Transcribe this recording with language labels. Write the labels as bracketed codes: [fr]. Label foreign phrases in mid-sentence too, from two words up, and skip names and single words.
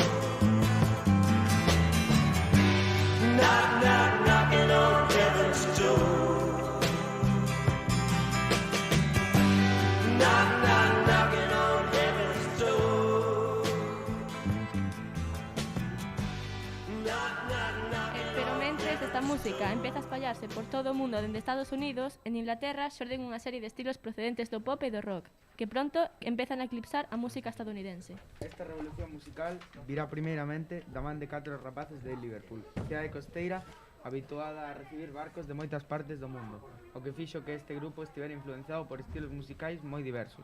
[en] Knock, knock, knocking on heaven's door. Knock, knock, knocking on heaven's door. Knock, knock, knocking. [gl] Pero mentres esta música empeza a espallarse por todo o mundo dende Estados Unidos, en Inglaterra xorden unha serie de estilos procedentes do pop e do rock, que pronto empezan a eclipsar a música estadounidense. Esta revolución musical virá primeiramente da man de 4 rapaces de Liverpool, cidade costeira habituada a recibir barcos de moitas partes do mundo, o que fixo que este grupo estivera influenciado por estilos musicais moi diversos.